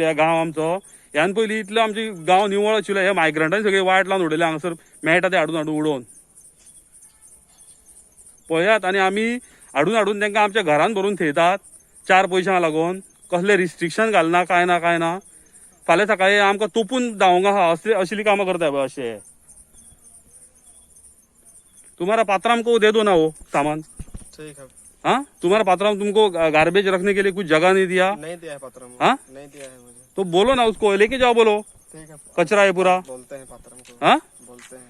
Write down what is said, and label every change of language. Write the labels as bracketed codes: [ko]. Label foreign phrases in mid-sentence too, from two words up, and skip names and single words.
[kok] ह्या गांव आमचो ह्यान पयलीं इतलो आमचे गांव निवळ आशिल्लो, हे मायग्रंटांनी सगळे वायट लावन उडयले हांगासर मेळटा ते हाडून उडोवन पळयात. आनी आमी हाडून तांकां आमच्या घरान भरून थेयतात 4 पयशांक लागून. कसले रिस्ट्रिक्शन घालना काय ना. फाल्यां सकाळी आमकां तोपून धांवंक आहा असली कामां करता पळय अशे. [hi] तुम्हारा पात्रा हमको दे दो ना वो सामान. ठीक है। हाँ तुम्हारा पात्रा तुमको गार्बेज रखने के लिए कुछ जगह नहीं दिया? नहीं दिया है पात्रम। हाँ नहीं दिया है मुझे। तो बोलो ना उसको लेके जाओ, बोलो ठीक है, कचरा है पूरा। बोलते हैं पात्रम को। हाँ बोलते हैं।